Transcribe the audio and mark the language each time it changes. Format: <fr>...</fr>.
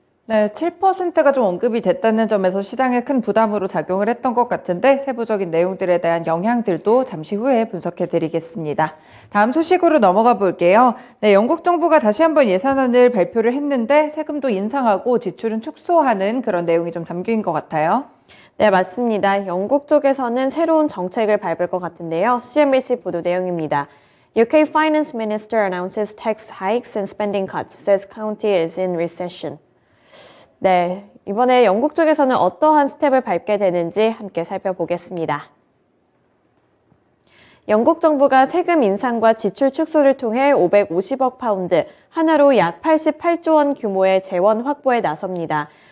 <ko>네, 7%가 좀 언급이 됐다는 점에서 시장에 큰 부담으로 작용을 했던 것 같은데 세부적인 내용들에 대한 영향들도 잠시 후에 분석해 드리겠습니다. 다음 소식으로 넘어가 볼게요. 네, 영국 정부가 다시 한번 예산안을 발표를 했는데 세금도 인상하고 지출은 축소하는 그런 내용이 좀 담긴 것 같아요. 네, 맞습니다. 영국 쪽에서는 새로운 정책을 밟을 것 같은데요. CNBC 보도 내용입니다.</ko> <en>UK Finance Minister announces tax hikes and spending cuts, says county is in recession.</en> <ko>네, 이번에 영국 쪽에서는 어떠한 스텝을 밟게 되는지 함께 살펴보겠습니다. 영국 정부가 세금 인상과 지출 축소를 통해 550억 파운드, 하나로 약 88조 원 규모의 재원 확보에 나섭니다.</ko>